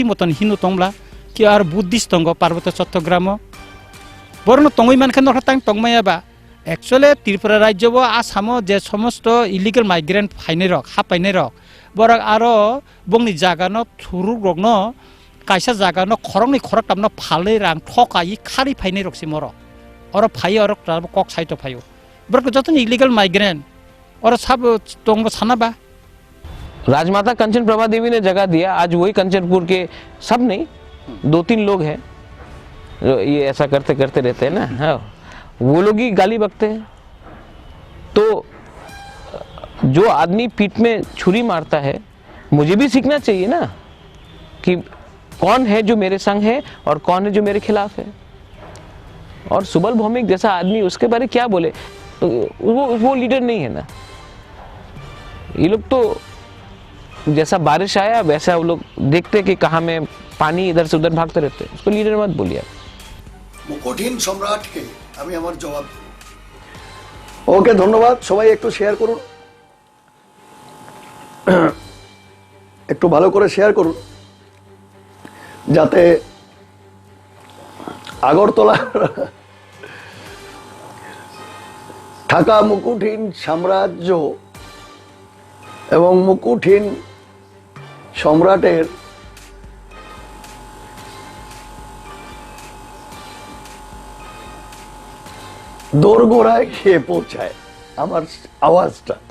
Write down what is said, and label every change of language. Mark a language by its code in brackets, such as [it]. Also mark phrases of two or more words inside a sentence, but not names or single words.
[trp] मतन हिन्दू तंगला कि आर बुद्धिस्ट तंगो पार्वत्य चट्टग्राम बरनो तंगै मानखे नरक तांग तंगमाया बा एक्चुअली त्रिपुरा राज्य बो आसामो जे समस्त [en] illegal migrant [trp] फाइनै रक हापाइनै रक बरक आरो बंनि जागानो थुरु रकनो कायसा जागानो खरंनि खरक तामनो फालै रां ठकाई खारि फाइनै रकसि मरक और फाइयो और कक साइट फाइयो बरक जतन [en] illegal migrant [trp] और सब तंग सानाबा [hi] राजमाता कंचन प्रभा देवी ने जगह दिया। आज वही कंचनपुर के सब नहीं 2-3 लोग हैं जो ये ऐसा करते करते रहते हैं ना, हाँ वो लोग ही गाली बकते हैं। तो जो आदमी पीठ में छुरी मारता है मुझे भी सीखना चाहिए ना कि कौन है जो मेरे संग है और कौन है जो मेरे खिलाफ है। और सुबल भौमिक जैसा आदमी उसके बारे क्या बोले, तो वो लीडर नहीं है ना। ये लोग तो जैसा बारिश आया वैसा वो लोग देखते कि कहाँ में पानी इधर से उधर भागते रहते, उसको लीडर मत बोलिए। [bn] কঠিন সম্রাটকে আমি আমার জবাব দেব। ওকে ধন্যবাদ। সবাই একটু শেয়ার করুন, একটু ভালো করে শেয়ার করুন যাতে আগরতলা ঢাকা মুকুটহীন সাম্রাজ্য এবং মুকুটহীন সম্রাটের দোরগোড়ায় খেয়ে পৌঁছায় আমার আওয়াজটা।